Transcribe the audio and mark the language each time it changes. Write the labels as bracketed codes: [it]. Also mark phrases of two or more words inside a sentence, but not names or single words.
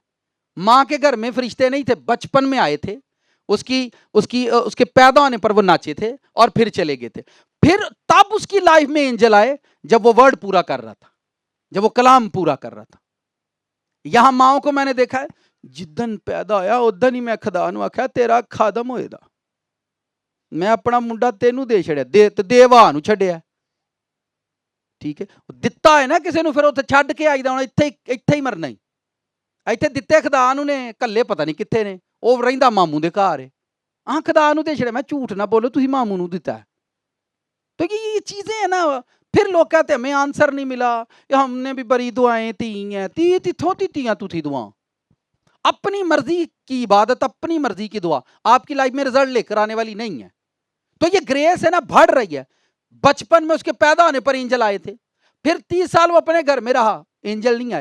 [ur] ماں کے گھر میں فرشتے نہیں تھے، بچپن میں آئے تھے، اس کے پیدا ہونے پر وہ ناچے تھے اور پھر چلے گئے تھے. پھر تب اس کی لائف میں اینجل آئے جب وہ ورڈ پورا کر رہا تھا، جب وہ کلام پورا کر رہا تھا. یہاں ماؤں کو میں نے دیکھا ہے, [pa] ਜਿਦਨ ਪੈਦਾ ਹੋਇਆ ਉਦਨ ਹੀ ਮੈਂ ਖੁਦਾ ਨੂੰ ਆਖਿਆ ਤੇਰਾ ਖਾਦਮ ਹੋਏਗਾ, ਮੈਂ ਅਪਣਾ ਮੁੰਡਾ ਤੈਨੂੰ ਦੇ ਛੱਡਿਆ, ਦੇਵਾਂ ਨੂੰ ਛੱਡਿਆ। ਠੀਕ ਹੈ, ਦਿੱਤਾ ਹੈ ਨਾ ਕਿਸੇ ਨੂੰ, ਫਿਰ ਉੱਥੇ ਛੱਡ ਕੇ ਆਈਦਾ, ਹੁਣ ਇੱਥੇ ਹੀ ਮਰਨਾ ਹੀ। ਇੱਥੇ ਦਿੱਤੇ ਖੁਦਾ ਨੂੰ ਨੇ, ਕੱਲੇ ਪਤਾ ਨਹੀਂ ਕਿੱਥੇ ਨੇ, ਉਹ ਰਹਿੰਦਾ ਮਾਮੂ ਦੇ ਘਰ ਹੈ। ਹਾਂ ਖੁਦਾ ਨੂੰ ਦੇ ਛੱਡਿਆ, ਮੈਂ ਝੂਠ ਨਾ ਬੋਲਾਂ, ਤੁਸੀਂ ਮਾਮੂ ਨੂੰ ਦਿੱਤਾ ਹੈ। [ur] تو یہ چیزیں ہیں نا، پھر لوگ کہتے ہمیں آنسر نہیں ملا، ہم نے بھی بڑی دعائیں دی ہیں، تتھوں دی تتھی دعا. اپنی مرضی کی عبادت، اپنی مرضی کی دعا آپ کی لائف میں رزلٹ لے کر آنے والی نہیں ہے. تو یہ گریس ہے نا بڑھ رہی ہے۔ بچپن میں اس کے پیدا ہونے پر اینجل آئے تھے، پھر 30 سال وہ اپنے گھر میں رہا، اینجل نہیں آئے.